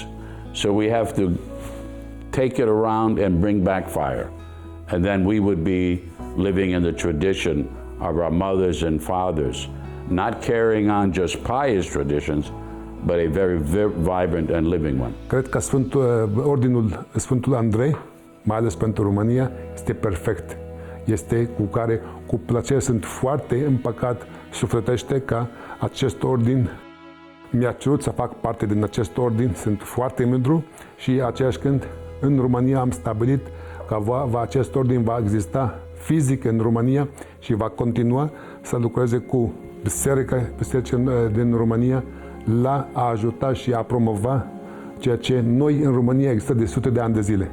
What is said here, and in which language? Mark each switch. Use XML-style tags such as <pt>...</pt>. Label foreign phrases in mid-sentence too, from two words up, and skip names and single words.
<en>So we have to take it around and bring back fire. And then we would be living in the tradition of our mothers and fathers, not carrying on just pious traditions, but a very vibrant and living one.</en> <ro>Cred că Ordinul Sfântul Andrei, mai ales pentru România, este perfect. Este cu plăcere, sunt foarte împăcat sufletește ca acest ordin mi-a cerut să fac parte din acest ordin, sunt foarte mândru și aceeași când în România am stabilit că acest ordin va exista fizic în România și va continua să lucreze cu biserica din România la a ajuta și a promova ceea ce noi în România există de sute de ani de zile.</ro>